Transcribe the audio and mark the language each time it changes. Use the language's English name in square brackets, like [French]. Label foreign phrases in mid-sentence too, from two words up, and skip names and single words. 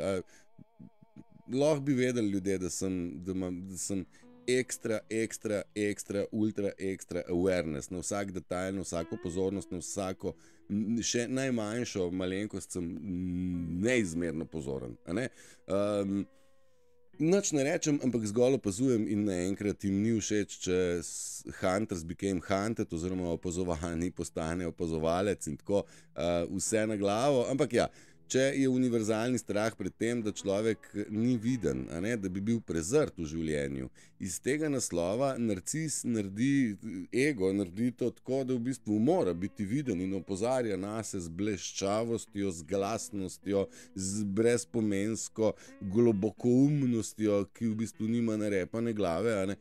[Slovenian] Lahko bi vedeli ljudje, da sem ekstra, ultra ekstra awareness na vsak detajl, na vsako pozornost, na vsako še najmanjšo malenkost sem neizmerno pozoren, a ne? Nič ne rečem, ampak zgolj opazujem in naenkrat jim ni všeč, če [English] hunters became hunted [Slovenian] oziroma opazovani postane opazovalec in tako vse na glavo, ampak ja, če je univerzalni strah pred tem, da človek ni viden, a ne, da bi bil prezrt v življenju. Iz tega naslova narcis naredi ego, naredi to tako, da v bistvu mora biti viden in opozarja nase z bleščavostjo, z glasnostjo, z brezpomensko globokoumnostjo, ki v bistvu nima narepane glave, a ne.